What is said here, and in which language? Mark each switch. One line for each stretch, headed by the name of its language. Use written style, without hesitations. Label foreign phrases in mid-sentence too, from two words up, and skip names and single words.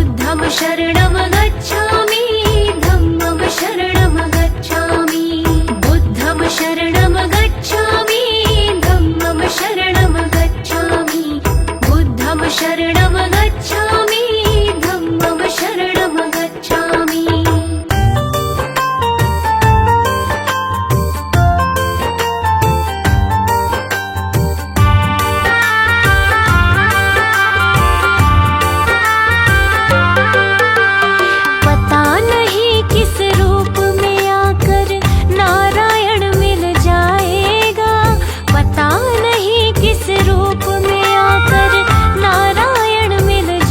Pali: बुद्धं शरणं गच्छामि धम्मं शरणं गच्छामि बुद्धं शरणं गच्छामि धम्मं शरणं गच्छामि बुद्धं शरणं गच्छामि धम्मं शरणं गच्छामि
Hindi: पता नहीं किस रूप में आकर नारायण मिल जाएगा पता नहीं किस रूप में आकर नारायण मिल